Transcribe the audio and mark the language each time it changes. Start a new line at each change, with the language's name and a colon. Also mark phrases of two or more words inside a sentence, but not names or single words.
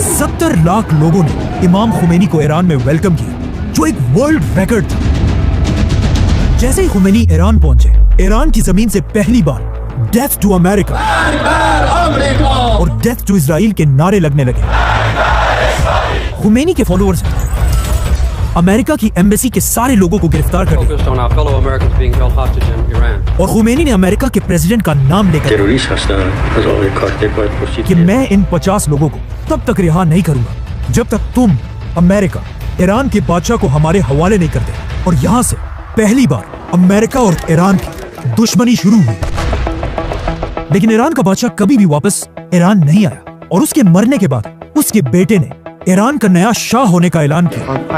Hindi: 70 लाख लोगों ने इमाम खुमैनी को ईरान में वेलकम किया, जो एक
English: world record
Hindi: था। जैसे ही खुमैनी ईरान पहुंचे, ईरान की जमीन से पहली बार
English: death to America
Hindi: और
English: death to Israel
Hindi: के नारे लगने लगे। खुमैनी के फॉलोअर्स अमेरिका की एम्बेसी के सारे लोगों को गिरफ्तार कर लिया
English: focused on our fellow Americans being held hostage in Iran.
Hindi: और खुमैनी ने अमेरिका के प्रेसिडेंट का नाम लेकर
Persian: تروریست هستند از آقای کارتر باید پرسید
Hindi: कि मैं इन 50 लोगों को तब तक रिहा नहीं करूंगा जब तक तुम अमेरिका ईरान के बादशाह को हमारे हवाले नहीं करते। और यहाँ से पहली बार अमेरिका और ईरान की दुश्मनी शुरू हुई। लेकिन ईरान का बादशाह कभी भी वापस ईरान नहीं आया और उसके मरने के बाद उसके बेटे ने ईरान का नया शाह होने का ऐलान किया।